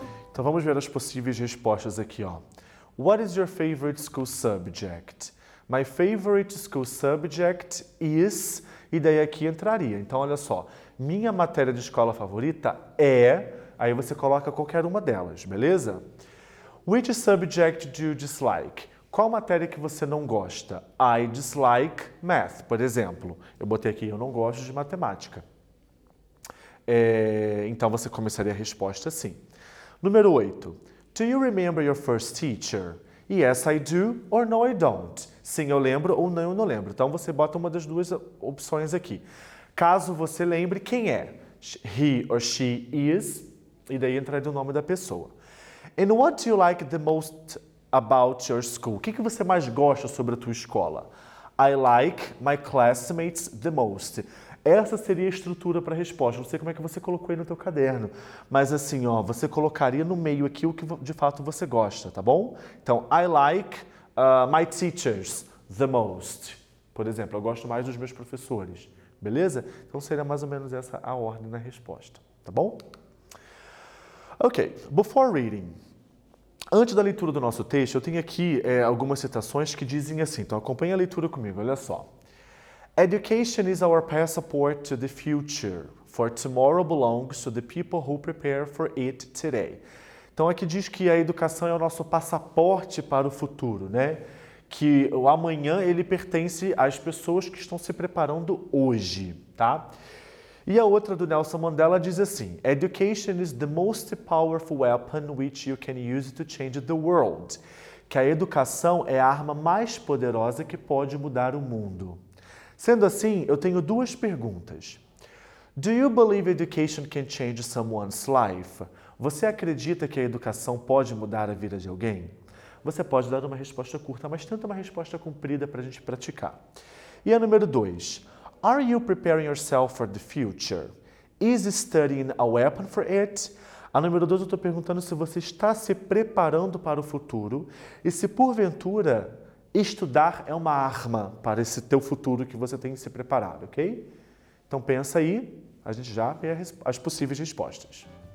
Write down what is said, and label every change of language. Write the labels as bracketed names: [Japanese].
[Portuguese] Então vamos ver as possíveis respostas aqui, ó. [English] What is your favorite school subject? My favorite school subject is... [Portuguese] E daí aqui entraria. Então, olha só. Minha matéria de escola favorita é... Aí você coloca qualquer uma delas, beleza? [English] Which subject do you dislike? [Portuguese] Qual matéria que você não gosta? [English] I dislike math, [Portuguese] por exemplo. Eu botei aqui, eu não gosto de matemática. Então, você começaria a resposta assim. Número 8. [English] Do you remember your first teacher? Yes, I do or no, I don't. [Portuguese] Sim, eu lembro ou não, eu não lembro. Então, você bota uma das duas opções aqui. Caso você lembre, quem é? [English] He or she is, [Portuguese] e daí entraria o nome da pessoa. [English] And what do you like the most about your school? [Portuguese] O que você mais gosta sobre a tua escola? [English] I like my classmates the most. [Portuguese] Essa seria a estrutura para a resposta. Não sei como é que você colocou aí no teu caderno, mas assim, ó, você colocaria no meio aqui o que de fato você gosta, tá bom? [English] Então, I like my teachers the most. [Portuguese] Por exemplo, eu gosto mais dos meus professores, beleza? Então, seria mais ou menos essa a ordem na resposta, tá bom? [English] Ok, before reading. [Portuguese] Antes da leitura do nosso texto, eu tenho aqui algumas citações que dizem assim, então acompanhe a leitura comigo, olha só. [English] Education is our passport to the future, for tomorrow belongs to the people who prepare for it today. [Portuguese] Então aqui diz que a educação é o nosso passaporte para o futuro, né? Que o amanhã ele pertence às pessoas que estão se preparando hoje, tá? E a outra do Nelson Mandela diz assim: [English] Education is the most powerful weapon which you can use to change the world. [Portuguese] Que a educação é a arma mais poderosa que pode mudar o mundo. Sendo assim, eu tenho duas perguntas. [English] Do you believe education can change someone's life? [Portuguese] Você acredita que a educação pode mudar a vida de alguém? Você pode dar uma resposta curta, mas tenta uma resposta comprida para a gente praticar. E a número 2. [English] Are you preparing yourself for the future? Is studying a weapon for it? [Portuguese] A número 2, eu estou perguntando se você está se preparando para o futuro e se, porventura, estudar é uma arma para esse teu futuro que você tem que se preparar, ok? Então pensa aí, a gente já vê as possíveis respostas.